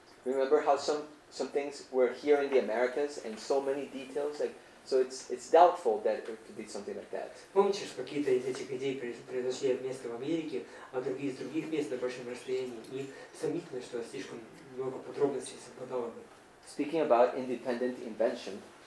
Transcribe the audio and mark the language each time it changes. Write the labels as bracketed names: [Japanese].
[English] Remember how some things were here in the Americas and so many details, so it's doubtful that it could be something like that. [Russian] Помните, что какие-то из этих идей произошли от места в Америке, а другие из других мест на большом расстоянии, и сомнительно, что слишком много подробностей совпадало бы. [English] Speaking about independent invention,